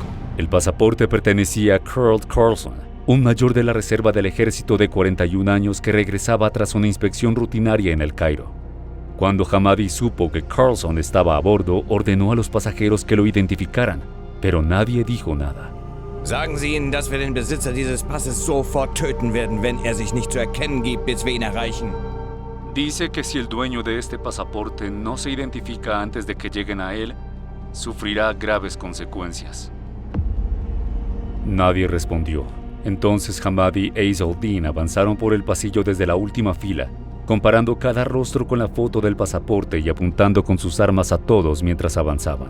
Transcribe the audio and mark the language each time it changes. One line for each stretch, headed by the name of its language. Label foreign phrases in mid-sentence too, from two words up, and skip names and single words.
Spanish: El pasaporte pertenecía a Carl Carlson, un mayor de la reserva del ejército de 41 años que regresaba tras una inspección rutinaria en El Cairo. Cuando Hamadi supo que Carlson estaba a bordo, ordenó a los pasajeros que lo identificaran, pero nadie dijo nada.
German: Sagen Sie ihnen, dass wir den Besitzer dieses Passes sofort töten werden, wenn er sich nicht zu erkennen gibt, bis wir ihn erreichen.
Spanish: Dice que si el dueño de este pasaporte no se identifica antes de que lleguen a él, sufrirá graves consecuencias. Nadie respondió. Entonces Hamad y Eis al-Din avanzaron por el pasillo desde la última fila, comparando cada rostro con la foto del pasaporte y apuntando con sus armas a todos mientras avanzaban.